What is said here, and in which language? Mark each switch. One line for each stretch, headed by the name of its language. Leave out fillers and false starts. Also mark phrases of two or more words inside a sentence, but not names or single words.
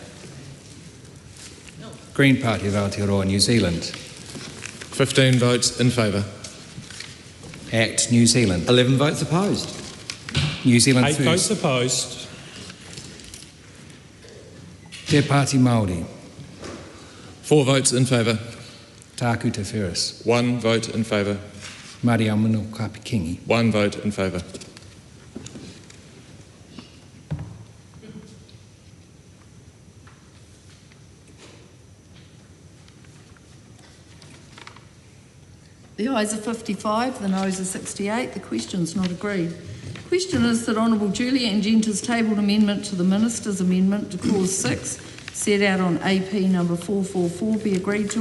English: Green Party of Aotearoa, New Zealand. 15 votes in favour. ACT New Zealand. 11 votes opposed. New Zealand 8 First. votes opposed. Te Pāti Māori. 4 votes in favour. Tāku Te Wheres. 1 vote in favour. Māori Aotearoa Kapikingi. 1 vote in favour. The ayes are 55, the noes are 68. The question's not agreed. The question is that Honourable Julia Angenta's tabled amendment to the Minister's amendment to clause 6 set out on AP number 444 be agreed to.